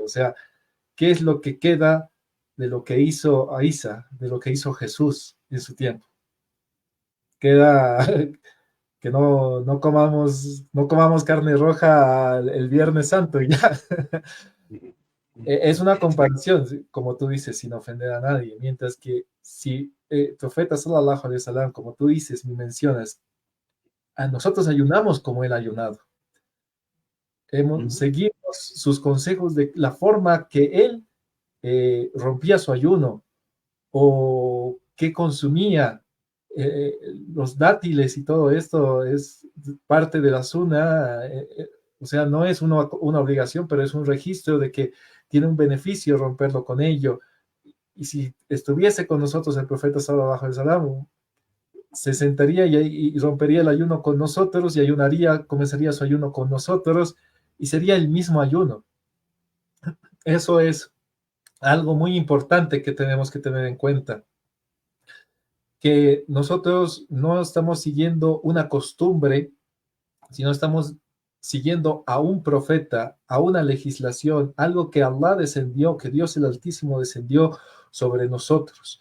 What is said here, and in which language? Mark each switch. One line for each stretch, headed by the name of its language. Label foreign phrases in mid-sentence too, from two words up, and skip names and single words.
Spanish: O sea, ¿qué es lo que queda de lo que hizo Aisa, de lo que hizo Jesús en su tiempo? Queda que no comamos carne roja el Viernes Santo y ya. Es una comparación, como tú dices, sin ofender a nadie, mientras que si profeta
Arabic: صلى الله عليه وسلم,
Spanish: como tú dices, me mencionas, a nosotros ayunamos como él ha ayunado. Seguimos sus consejos de la forma que él rompía su ayuno o que consumía los dátiles y todo esto es parte de la suna, o sea, no es una obligación, pero es un registro de que tiene un beneficio romperlo con ello. Y si estuviese con nosotros el profeta
Arabic: صلى الله عليه وسلم,
Spanish: se sentaría y rompería el ayuno con nosotros y ayunaría, comenzaría su ayuno con nosotros y sería el mismo ayuno. Eso es algo muy importante que tenemos que tener en cuenta, que nosotros no estamos siguiendo una costumbre, sino estamos siguiendo a un profeta, a una legislación, algo que Allah descendió, que Dios el Altísimo descendió sobre nosotros.